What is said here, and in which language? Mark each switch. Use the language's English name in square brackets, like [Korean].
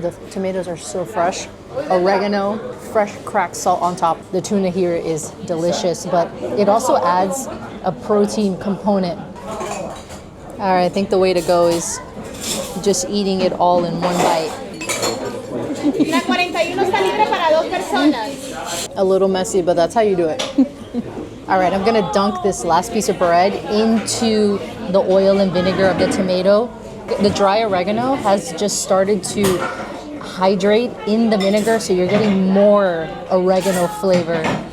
[English] The tomatoes are so fresh. Oregano, fresh cracked salt on top. The tuna here is delicious, but it also adds a protein component. All right, I think the way to go is just eating it all in one bite. [Spanish] Una 41 está libre para 2 personas. [English] A little messy, but that's how you do it. All right, I'm gonna dunk this last piece of bread into the oil and vinegar of the tomato. The dry oregano has just started to hydrate in the vinegar, so you're getting more oregano flavor.